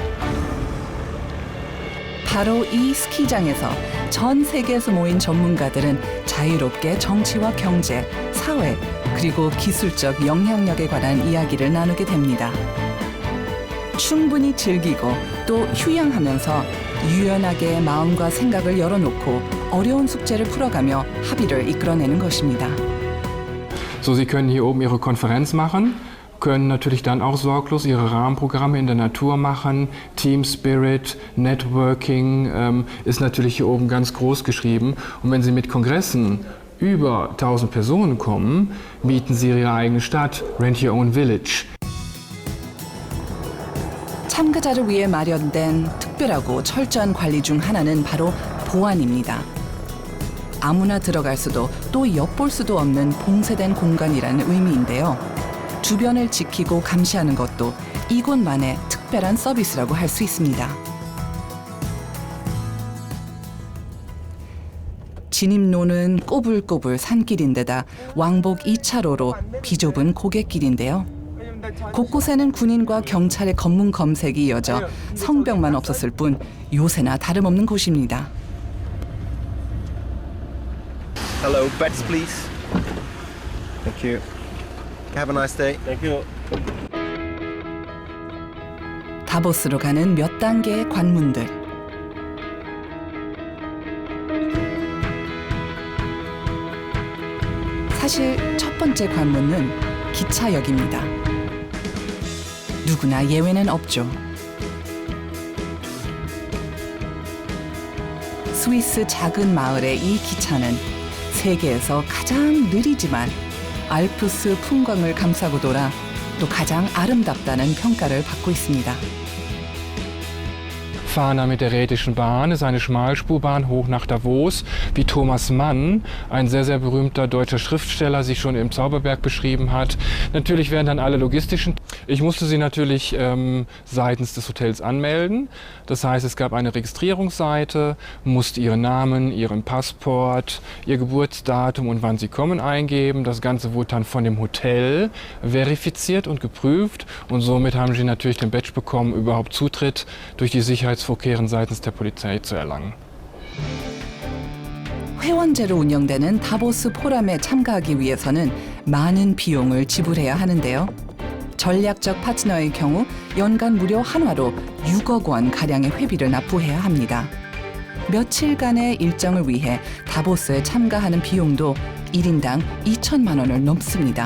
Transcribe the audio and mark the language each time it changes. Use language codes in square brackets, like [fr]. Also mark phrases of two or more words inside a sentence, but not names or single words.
[ko] 바로 이 스키장에서 전 세계에서 모인 전문가들은 자유롭게 정치와 경제, 사회, 그리고 기술적 영향력에 관한 이야기를 나누게 됩니다. 충분히 즐기고 또 휴양하면서 유연하게 마음과 생각을 열어놓고 어려운 숙제를 풀어가며 합의를 이끌어내는 것입니다. [de] So, Sie können hier oben Ihre Konferenz machen, können natürlich dann auch sorglos Ihre Rahmenprogramme in der Natur machen. [en] Team Spirit, [de] Networking ist natürlich hier oben ganz groß geschrieben. Und wenn Sie mit Kongressen über 1000 Personen kommen, mieten Sie Ihre eigene Stadt, [en] Rent Your Own Village. [ko] 참가자를 위해 마련된 특별하고 철저한 관리 중 하나는 바로 보안입니다. 아무나 들어갈 수도 또 엿볼 수도 없는 봉쇄된 공간이라는 의미인데요. 주변을 지키고 감시하는 것도 이곳만의 특별한 서비스라고 할 수 있습니다. 진입로는 꼬불꼬불 산길인데다 왕복 2차로로 비좁은 고갯길인데요. 곳곳에는 군인과 경찰의 검문 검색이 이어져 성벽만 없었을 뿐 요새나 다름없는 곳입니다. [en] Hello, beds please. Thank you. Have a nice day. Thank you. [ko] 다보스로 가는 몇 단계의 관문들. 사실 첫 번째 관문은 기차역입니다. 누구나 예외는 없죠. 스위스 작은 마을의 이 기차는 세계에서 가장 느리지만 알프스 풍광을 감싸고 돌아 또 가장 아름답다는 평가를 받고 있습니다. [de] Fahren da mit der Rätischen Bahn, ist eine Schmalspurbahn hoch nach Davos, wie Thomas Mann, ein sehr, sehr berühmter deutscher Schriftsteller, sich schon im Zauberberg beschrieben hat. Natürlich werden dann alle logistischen... Ich musste sie natürlich seitens des Hotels anmelden. Das heißt, es gab eine Registrierungsseite, musste ihren Namen, ihren Passport, ihr Geburtsdatum und wann sie kommen eingeben. Das Ganze wurde dann von dem Hotel verifiziert und geprüft und somit haben sie natürlich den Badge bekommen, überhaupt Zutritt durch die Sicherheitsvorkehrungen seitens der Polizei zu erlangen. [ko] 회원제로 운영되는 다보스 포럼에 참가하기 위해서는 많은 비용을 지불해야 하는데요. 전략적 파트너의 경우 연간 무려 한화로 6억 원 가량의 회비를 납부해야 합니다. 며칠간의 일정을 위해 다보스에 참가하는 비용도 1인당 2천만 원을 넘습니다.